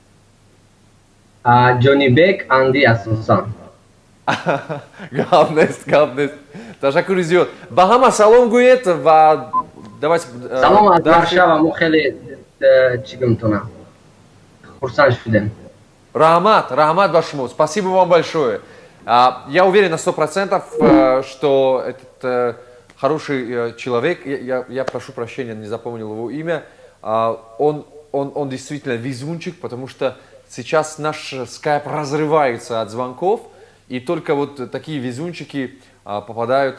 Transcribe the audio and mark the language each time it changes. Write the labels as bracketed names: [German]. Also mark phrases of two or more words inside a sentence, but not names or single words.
[Tajik] Ҷони Бек, Анди асосан. Гап нест. Ташаккури зиёд. Ба ҳама салом гӯед ва давайте... Салом аз Варшава, мо хеле чӣ гумтонам. Хурсанд шудем. Рахмат ба шумо. [Russian] Спасибо вам большое. Я уверен на 100%, что этот хороший человек, я прошу прощения, не запомнил его имя, он действительно везунчик, потому что сейчас наш скайп разрывается от звонков, и только вот такие везунчики попадают.